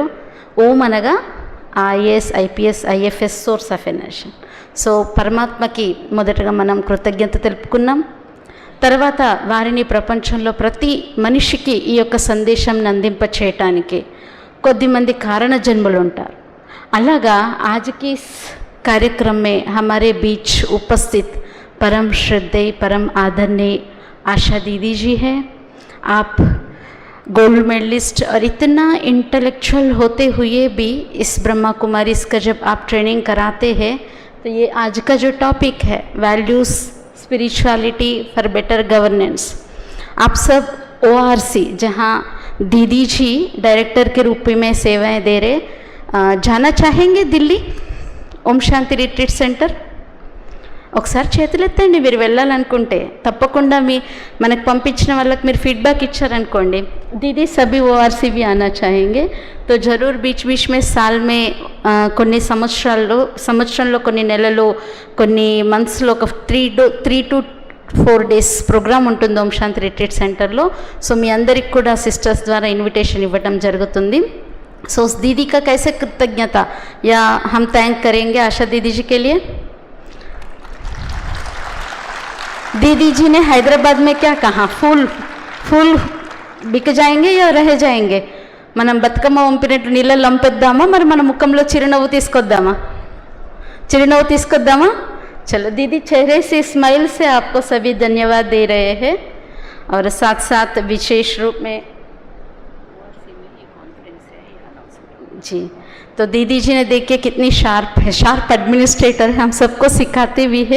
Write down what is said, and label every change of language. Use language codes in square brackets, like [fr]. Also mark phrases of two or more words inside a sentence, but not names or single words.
[te] ఓం అనగా ఐఏఎస్ ఐపీఎస్ ఐఎఫ్ఎస్ [en] source of energy. [te] సో పరమాత్మకి మొదటగా మనం కృతజ్ఞత తెలుపుకున్నాం. తర్వాత వారిని ప్రపంచంలో ప్రతి మనిషికి ఈ యొక్క సందేశం అందింప చేయటానికి కొద్దిమంది కారణ జన్మలు ఉంటారు. [hi] అలాగా आज की कार्यक्रम में हमारे बीच उपस्थित परम श्रद्धेय परम आदरणीय आशा दीदी जी है. आप [en] gold medalist [hi] और इतना इंटेलेक्चुअल होते हुए भी इस ब्रह्मा कुमारीज का जब आप ट्रेनिंग कराते हैं तो ये आज का जो टॉपिक है [en] values spirituality for better governance, [hi] आप सब ओआरसी जहाँ दीदी जी डायरेक्टर के रूप में सेवाएं दे रहे, जाना चाहेंगे दिल्ली ఓం శాంతి రిట్రీట్ సెంటర్? [te] ఒకసారి చేతులు ఎత్తండి మీరు వెళ్ళాలనుకుంటే. తప్పకుండా మనకు పంపించిన వాళ్ళకి మీరు ఫీడ్బ్యాక్ ఇచ్చారనుకోండి, [hi] दीदी सभी ओआरसी भी आना चाहेंगे तो ज़रूर बीच बीच में साल में [te] కొన్ని సంవత్సరంలో కొన్ని నెలలు కొన్ని మంత్స్లో ఒక [en] 3 to 4 days [te] ప్రోగ్రామ్ ఉంటుంది ఓం శాంతి రిట్రీట్ సెంటర్లో. సో మీ అందరికి కూడా సిస్టర్స్ ద్వారా ఇన్విటేషన్ ఇవ్వడం జరుగుతుంది. [hi] सो उस दीदी का कैसे कृतज्ञता या हम थैंक करेंगे आशा दीदी जी के लिए? दीदी जी ने हैदराबाद में क्या कहा? फूल बिक जाएंगे या रह जाएंगे? [te] మనం బతుకమ్మ పంపినట్టు నీళ్ళలో లంపేద్దామా, మరి మన ముఖంలో చిరునవ్వు తీసుకొద్దామా? [hi] चलो दीदी चेहरे से स्माइल से आपको सभी धन्यवाद दे रहे हैं. और साथ साथ विशेष रूप में जी, तो दीदी जी ने देखिए कितनी शार्प है, [en] sharp administrator [hi] है, हम सबको सिखाते भी है.